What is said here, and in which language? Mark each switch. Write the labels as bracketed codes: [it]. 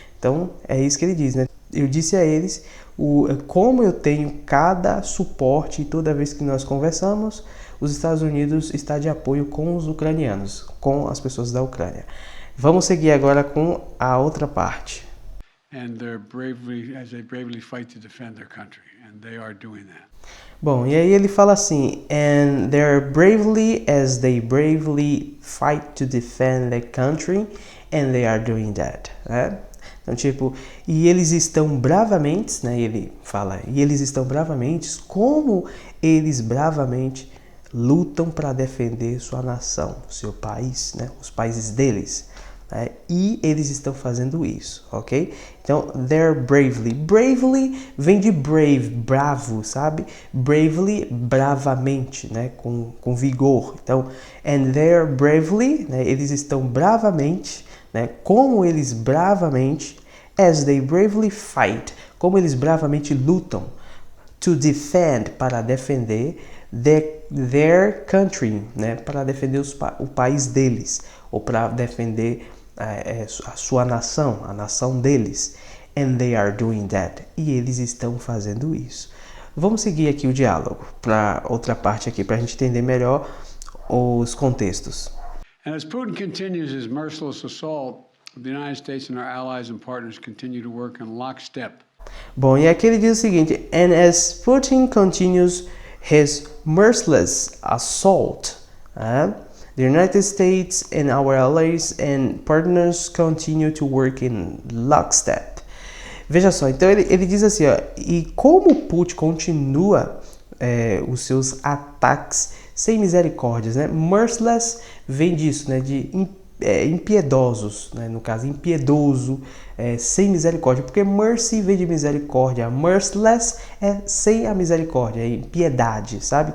[pt] Então é isso que ele diz, né? Eu disse a eles como eu tenho cada suporte e toda vez que nós conversamos, os Estados Unidos está de apoio com os ucranianos, com as pessoas da Ucrânia. Vamos seguir agora com a outra parte. [en] And as they bravely fight to defend their country, and they are doing that. [pt] Bom, e aí ele fala assim, [en] and they're bravely as they bravely fight to defend their country, and they are doing that, né? [pt] Então, tipo, e eles estão bravamente, né? Ele fala, e eles estão bravamente, como eles bravamente lutam para defender sua nação, seu país, né? Os países deles. E eles estão fazendo isso, ok? Então, [en] they're bravely. [pt] Bravely vem de brave, bravo, sabe? Bravely, bravamente, né? Com vigor. [en] Então, and they're bravely, né? [pt] Eles estão bravamente, né? Como eles bravamente, [en] as they bravely fight, [pt] como eles bravamente lutam, to defend, para defender, their country, né? Para defender o país deles, ou para defender a sua nação, a nação deles. [en] And they are doing that. [pt] E eles estão fazendo isso. Vamos seguir aqui o diálogo para outra parte aqui, para a gente entender melhor os contextos. [en] And as Putin continues his merciless assault, the United States and our allies and partners continue to work in lockstep. [pt] Bom, e aqui ele diz o seguinte, [en] and as Putin continues his merciless assault, the United States and our allies and partners continue to work in lockstep. [pt] Veja só, então ele diz assim, ó, e como Putin continua os seus ataques sem misericórdias, né? Merciless vem disso, né? De impiedosos, né? No caso, impiedoso, sem misericórdia, porque mercy vem de misericórdia, merciless é sem a misericórdia, é impiedade, sabe?